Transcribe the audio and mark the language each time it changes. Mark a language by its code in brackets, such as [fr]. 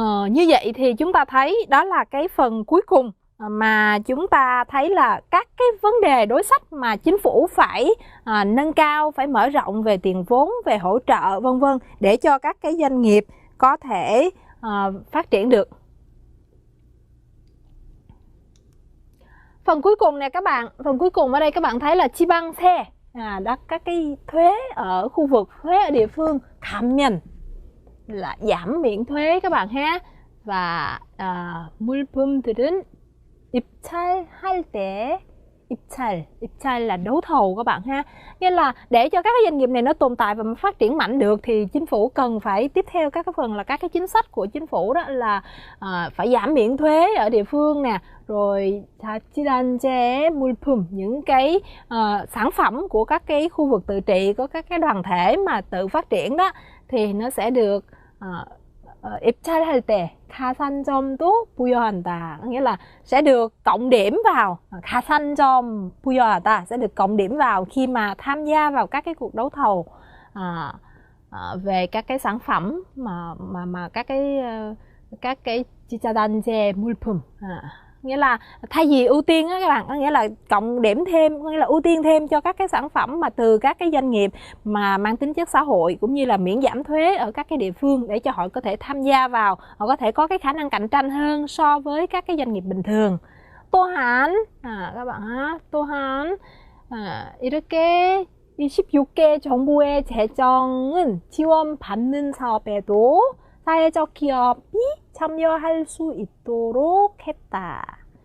[vi] Như vậy thì chúng ta thấy đó là cái phần cuối cùng mà chúng ta thấy là các cái vấn đề đối sách mà chính phủ phải nâng cao, phải mở rộng về tiền vốn, về hỗ trợ vân vân để cho các cái doanh nghiệp có thể phát triển được. Phần cuối cùng này các bạn, phần cuối cùng ở đây các bạn thấy là 지방세, đó các cái thuế ở khu vực, thuế ở địa phương, 감면 là giảm miễn thuế các bạn ha. [ko] Và 물품들은 입찰할 때 [vi] Ibchal là đấu thầu các bạn ha. Nghĩa là để cho các cái doanh nghiệp này nó tồn tại và phát triển mạnh được thì chính phủ cần phải tiếp theo các cái phần là các cái chính sách của chính phủ, đó là phải giảm miễn thuế ở địa phương nè, rồi [ko] 자치단체 물품, [vi] những cái sản phẩm của các cái khu vực tự trị, có các cái đoàn thể mà tự phát triển đó, thì nó sẽ được [ko] 입찰할 때 가산점도 부여한다. [vi] Nghĩa là sẽ được cộng điểm vào, [ko] 가산점 부여하다, [vi] sẽ được cộng điểm vào khi mà tham gia vào các cái cuộc đấu thầu về các cái sản phẩm mà các cái 지자단체 물품. Nghĩa là thay vì ưu tiên á các bạn, có nghĩa là cộng điểm thêm, có nghĩa là ưu tiên thêm cho các cái sản phẩm mà từ các cái doanh nghiệp mà mang tính chất xã hội, cũng như là miễn giảm thuế ở các cái địa phương, để cho họ có thể tham gia vào, họ có thể có cái khả năng cạnh tranh hơn so với các cái doanh nghiệp bình thường. [ko] 또한 [vi] các bạn ha, [ko] 또한 이렇게 26개 정부의 재정은 지원받는 사업에도 사회적 기업이 참여할 수 있도록 했다.